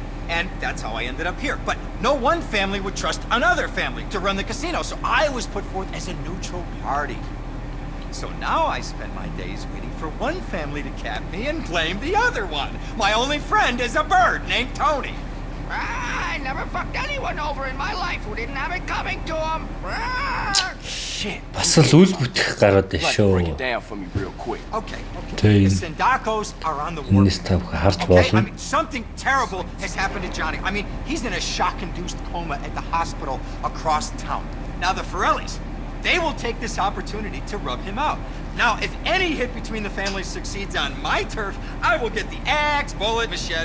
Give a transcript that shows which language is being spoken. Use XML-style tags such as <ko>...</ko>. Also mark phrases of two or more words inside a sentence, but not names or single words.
<en>And that's how I ended up here. But no one family would trust another family to run the casino, so I was put forth as a neutral party. So now I spend my days waiting for one family to cap me and blame the other one. My only friend is a bird named Tony. I never fucked anyone over in my life who didn't have it coming to them. Shit.</en> <mn>Бас л үл бүтэх гараад байна шүү.</mn> <en>Break it down for me real quick. Okay. The Sindacos are on the war. Okay, I mean, something terrible has happened to Johnny. I mean, he's in a shock-induced coma at the hospital across town. Now the Forellis, they will take this opportunity to rub him out. Now, if any hit between the families succeeds on my turf, I will get the axe, bullet, machete.</en>